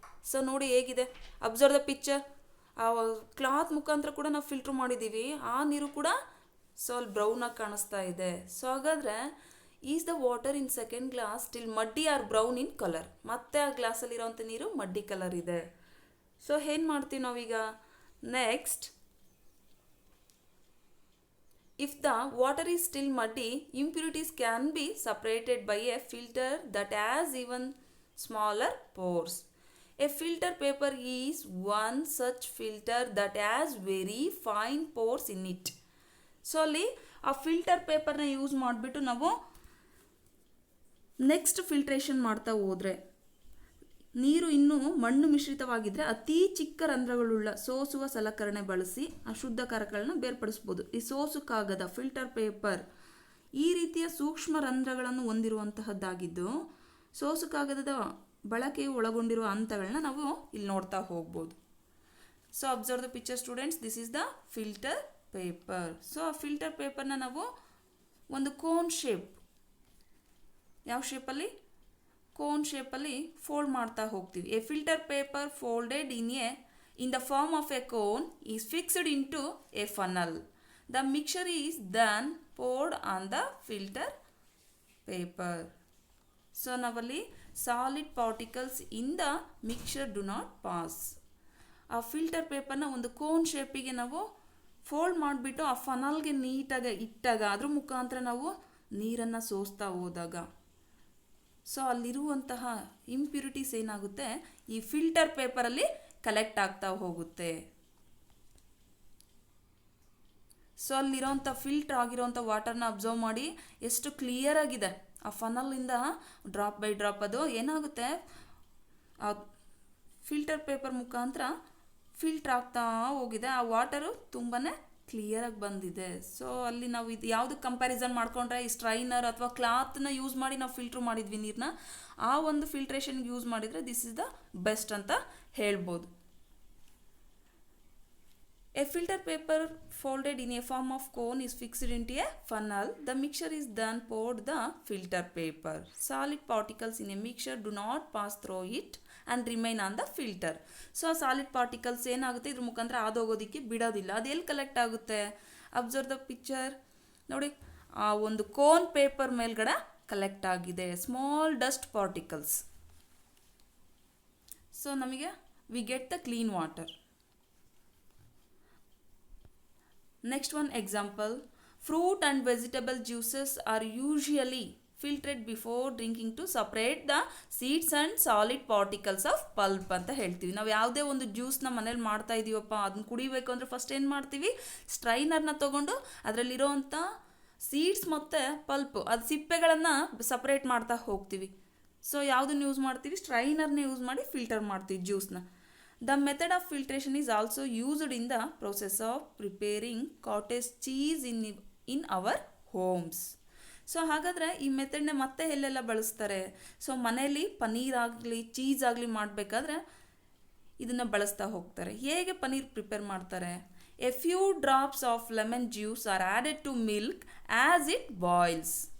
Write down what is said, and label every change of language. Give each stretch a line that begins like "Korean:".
Kannada: So ನೋಡಿ ಹೇಗಿದೆ,
English: Observe the picture.
Kannada: ಆ ಕ್ಲಾತ್ ಮುಖಾಂತರ ಕೂಡ ನಾವು ಫಿಲ್ಟ್ರ್ ಮಾಡಿದ್ದೀವಿ, ಆ ನೀರು ಕೂಡ ಸ್ವಲ್ಪ ಬ್ರೌನಾಗಿ ಕಾಣಿಸ್ತಾ ಇದೆ.
English: so
Kannada: ಹಾಗಾದರೆ
English: Is the water in second glass till muddy or brown in colour.
Kannada: ಮತ್ತೆ ಆ ಗ್ಲಾಸಲ್ಲಿರೋವಂಥ ನೀರು ಮಡ್ಡಿ ಕಲರ್ ಇದೆ. ಸೊ ಏನು ಮಾಡ್ತೀವಿ ನಾವೀಗ next,
English: if the water is still muddy, impurities can be separated by a filter that has even smaller pores. A filter paper is one such filter that has very fine pores in it.
Kannada: So ಅಲ್ಲಿ ಆ filter ಪೇಪರ್ನ use ಮಾಡಿಬಿಟ್ಟು ನಾವು next filtration ಮಾಡ್ತಾ ಹೋದರೆ ನೀರು ಇನ್ನೂ ಮಣ್ಣು ಮಿಶ್ರಿತವಾಗಿದ್ದರೆ ಅತಿ ಚಿಕ್ಕ ರಂಧ್ರಗಳುಳ್ಳ ಸೋಸುವ ಸಲಕರಣೆ ಬಳಸಿ ಅಶುದ್ಧಕಾರಕಗಳನ್ನ ಬೇರ್ಪಡಿಸ್ಬೋದು. ಈ ಸೋಸು ಕಾಗದ ಫಿಲ್ಟರ್ ಪೇಪರ್ ಈ ರೀತಿಯ ಸೂಕ್ಷ್ಮ ರಂಧ್ರಗಳನ್ನು ಹೊಂದಿರುವಂತಹದ್ದಾಗಿದ್ದು ಸೋಸು ಕಾಗದದ ಬಳಕೆಯು ಒಳಗೊಂಡಿರುವ ಹಂತಗಳನ್ನ ನಾವು ಇಲ್ಲಿ ನೋಡ್ತಾ ಹೋಗ್ಬೋದು.
English: So observe the picture students, this is the filter paper.
Kannada: So ಆ ಫಿಲ್ಟರ್ ಪೇಪರ್ನ ನಾವು ಒಂದು ಕೋನ್ ಶೇಪ್, ಯಾವ ಶೇಪಲ್ಲಿ? ಕೋನ್ ಶೇಪಲ್ಲಿ ಫೋಲ್ಡ್ ಮಾಡ್ತಾ ಹೋಗ್ತೀವಿ.
English: A filter paper folded in the form of a cone is fixed into a funnel. The mixture is then poured on the filter paper. So ನಾವಲ್ಲಿ solid particles in the mixture do not pass.
Kannada: ಆ filter ಪೇಪರ್ನ ಒಂದು cone ಶೇಪಿಗೆ ನಾವು fold ಮಾಡಿಬಿಟ್ಟು ಆ ಫನಲ್ಗೆ ನೀಟಾಗಿ ಇಟ್ಟಾಗ ಅದ್ರ ಮುಖಾಂತರ ನಾವು ನೀರನ್ನು ಸೋಸ್ತಾ ಹೋದಾಗ ಸೊ ಅಲ್ಲಿರುವಂತಹ ಇಂಪ್ಯೂರಿಟೀಸ್ ಏನಾಗುತ್ತೆ ಈ ಫಿಲ್ಟರ್ ಪೇಪರಲ್ಲಿ ಕಲೆಕ್ಟ್ ಆಗ್ತಾ ಹೋಗುತ್ತೆ. ಸೊ ಅಲ್ಲಿರೋಂಥ ಫಿಲ್ಟರ್ ಆಗಿರೋಂಥ ವಾಟರ್ನ ಅಬ್ಸರ್ವ್ ಮಾಡಿ ಎಷ್ಟು ಕ್ಲಿಯರ್ ಆಗಿದೆ. ಆ ಫನಲ್ಲಿಂದ ಡ್ರಾಪ್ ಬೈ ಡ್ರಾಪ್ ಅದು ಏನಾಗುತ್ತೆ ಆ ಫಿಲ್ಟರ್ ಪೇಪರ್ ಮುಖಾಂತರ ಫಿಲ್ಟರ್ ಆಗ್ತಾ ಹೋಗಿದೆ. ಆ ವಾಟರು ತುಂಬಾ ಕ್ಲಿಯರಾಗಿ ಬಂದಿದೆ. ಸೊ ಅಲ್ಲಿ ನಾವು ಇದು ಯಾವುದಕ್ಕೆ ಕಂಪ್ಯಾರಿಸನ್ ಮಾಡ್ಕೊಂಡ್ರೆ ಈ ಸ್ಟ್ರೈನರ್ ಅಥವಾ ಕ್ಲಾತ್ನ ಯೂಸ್ ಮಾಡಿ ನಾವು ಫಿಲ್ಟ್ರ್ ಮಾಡಿದ್ವಿ ನೀರನ್ನ, ಆ ಒಂದು ಫಿಲ್ಟ್ರೇಷನ್ಗೆ ಯೂಸ್ ಮಾಡಿದರೆ
English: this is the best
Kannada: ಅಂತ ಹೇಳ್ಬೋದು.
English: A filter paper folded in a form of cone is fixed into a funnel. The mixture is then poured the filter paper. Solid particles in a mixture do not pass through it and remain on the filter.
Kannada: So solid particles ಏನಾಗುತ್ತೆ ಇದ್ರ ಮುಖಾಂತರ ಆದೋಗೋದಕ್ಕೆ ಬಿಡೋದಿಲ್ಲ. ಅದು ಎಲ್ಲಿ collect ಆಗುತ್ತೆ?
English: observe the picture
Kannada: ನೋಡಿ, ಆ ಒಂದು ಕೋನ್ ಪೇಪರ್ ಮೇಲ್ಗಡೆ ಕಲೆಕ್ಟ್ ಆಗಿದೆ ಸ್ಮಾಲ್ ಡಸ್ಟ್ ಪಾರ್ಟಿಕಲ್ಸ್.
English: So ನಮಗೆ we get the clean water. Next one example, fruit and vegetable juices are usually filtered before drinking to separate the seeds and solid particles of pulp
Kannada: ಅಂತ ಹೇಳ್ತೀವಿ. ನಾವು ಯಾವುದೇ ಒಂದು ಜ್ಯೂಸ್ನ ಮನೇಲಿ ಮಾಡ್ತಾ ಇದೀವಪ್ಪ ಅದನ್ನ ಕುಡಿಬೇಕು ಅಂದರೆ ಫಸ್ಟ್ ಏನು ಮಾಡ್ತೀವಿ, ಸ್ಟ್ರೈನರ್ನ ತೊಗೊಂಡು ಅದರಲ್ಲಿರೋವಂಥ ಸೀಡ್ಸ್ ಮತ್ತು ಪಲ್ಪು ಅದು ಸಿಪ್ಪೆಗಳನ್ನು ಸಪ್ರೇಟ್ ಮಾಡ್ತಾ ಹೋಗ್ತೀವಿ. ಸೊ ಯಾವುದನ್ನು ಯೂಸ್ ಮಾಡ್ತೀವಿ? ಸ್ಟ್ರೈನರ್ನ ಯೂಸ್ ಮಾಡಿ ಫಿಲ್ಟರ್ ಮಾಡ್ತೀವಿ ಜ್ಯೂಸ್ನ.
English: The method of filtration is also used in the process of preparing cottage cheese in our homes.
Kannada: So ಹಾಗಾದರೆ ಈ ಮೆಥಡ್ನ ಮತ್ತೆ ಎಲ್ಲೆಲ್ಲ ಬಳಸ್ತಾರೆ? ಸೊ ಮನೆಯಲ್ಲಿ ಪನ್ನೀರ್ ಆಗಲಿ ಚೀಸ್ ಆಗಲಿ ಮಾಡಬೇಕಾದ್ರೆ ಇದನ್ನು ಬಳಸ್ತಾ ಹೋಗ್ತಾರೆ. ಹೇಗೆ ಪನ್ನೀರ್ ಪ್ರಿಪೇರ್ ಮಾಡ್ತಾರೆ?
English: A few drops of lemon juice are added to milk as it boils.